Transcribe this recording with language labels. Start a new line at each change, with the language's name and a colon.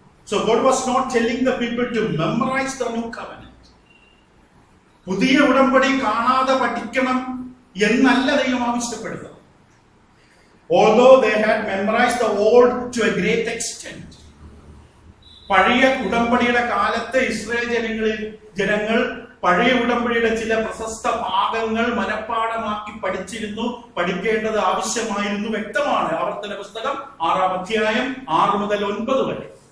English: So God was not telling the people to memorize the new covenant.
Malayalam: പുതിയ ഉടമ്പടി കാണാതെ പഠിക്കണം എന്നല്ല ദൈവം ആവശ്യപ്പെടുന്നത്.
English: Although they had memorized the old to a great extent.
Malayalam: പഴയ ഉടമ്പടിയുടെ കാലത്ത് ഇസ്രായേൽ ജനങ്ങൾ പഴയ ഉടമ്പടിയുടെ ചില പ്രശസ്ത ഭാഗങ്ങൾ മനഃപ്പാഠമാക്കി പഠിച്ചിരുന്നു. പഠിക്കേണ്ടത് ആവശ്യമായിരുന്നു, വ്യക്തമാണ്. ആവർത്തന പുസ്തകം 6-ാം-അധ്യായം 6-9 വരെ.